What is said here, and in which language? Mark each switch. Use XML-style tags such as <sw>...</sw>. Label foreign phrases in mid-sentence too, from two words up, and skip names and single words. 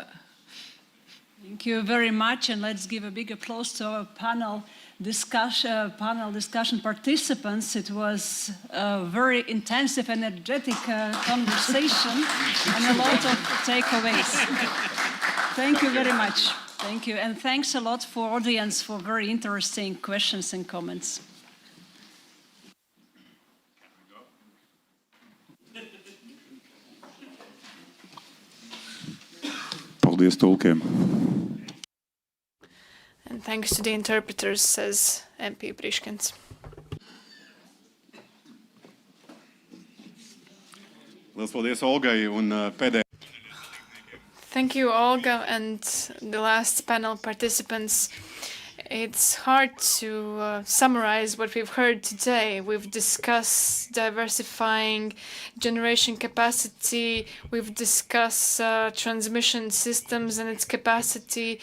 <en>Thank you very much, and let's give a big applause to our panel discussion participants. It was a very intensive, energetic conversation and a lot of takeaways. Thank you very much. Thank you, and thanks a lot for audience for very interesting questions and comments.</en> <lv>Paldies tulkiem.</lv> <en>And thanks to the interpreters, says MP Priškens.</en> <lv>Liels paldies Olgai un pēdējā.</lv> <en>Thank you, Olga, and the last panel participants. It's hard to summarize what we've heard today. We've discussed diversifying generation capacity. We've discussed transmission systems and its capacity.</en>